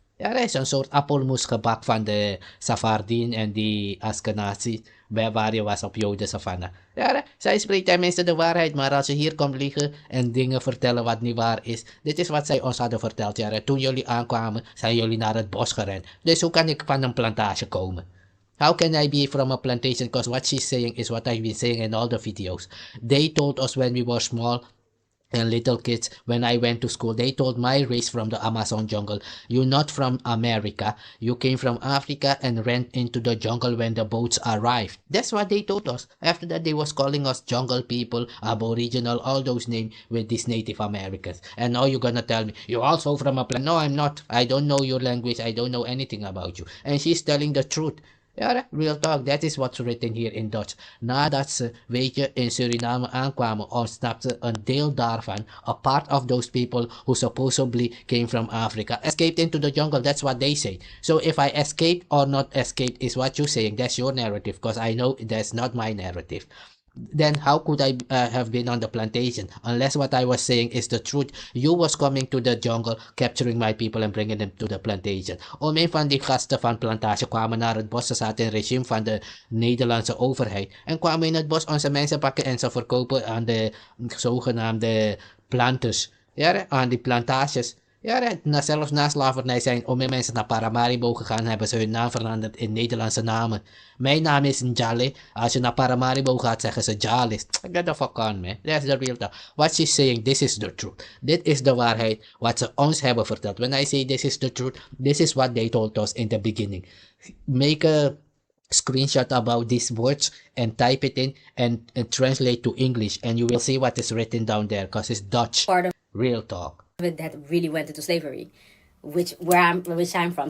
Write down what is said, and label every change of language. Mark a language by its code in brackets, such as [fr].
[nl] Ja, er is een soort appelmoesgebak van de Safardien en die Askenazi, waar je was op Joden savanna. Ja, zij spreekt tenminste de waarheid, maar als je hier komt liegen en dingen vertellen wat niet waar is, dit is wat zij ons hadden verteld. Ja, toen jullie aankwamen, zijn jullie naar het bos gerend. Dus hoe kan ik van een plantage komen? [en] How can I be from a plantation? Because what she's saying is what I've been saying in all the videos. They told us when we were small and little kids, when I went to school, they told my race from the Amazon jungle, you're not from America, you came from Africa and ran into the jungle when the boats arrived. That's what they told us. After that, they was calling us jungle people, aboriginal, all those names with these Native Americans. And now you're gonna tell me, you're also from a planet. No, I'm not. I don't know your language. I don't know anything about you. And she's telling the truth. Ja, real talk, that is what's written here in Dutch. [nl] Nadat ze, weet je, in Suriname aankwamen, ontsnapte een deel daarvan, [en] a part of those people who supposedly came from Africa, escaped into the jungle. That's what they say. So if I escaped or not escaped is what you're saying. That's your narrative, because I know that's not my narrative. Then how could I have been on the plantation unless what I was saying is the truth? You was coming to the jungle, capturing my people and bringing them to the plantation. [nl] Om een van die gasten van plantage kwamen naar het bos. Ze zaten in het regime van de Nederlandse overheid en kwamen in het bos onze mensen pakken en ze verkopen aan de zogenaamde planters. Ja, aan die plantages. Ja, zelfs na slavernij zijn om mensen naar Paramaribo gegaan, hebben ze hun naam veranderd in Nederlandse namen. Mijn naam is Djalis. Als je naar Paramaribo gaat, zeggen ze Djalis. [en] Get the fuck on, man. That's the real talk. What she's saying, this is the truth. [nl] Dit is de waarheid wat ze ons hebben verteld. [en] When I say this is the truth, this is what they told us in the beginning. Make a screenshot about these words and type it in and translate to English, and you will see what is written down there, because it's Dutch. Real talk. That really went into slavery, which I'm from.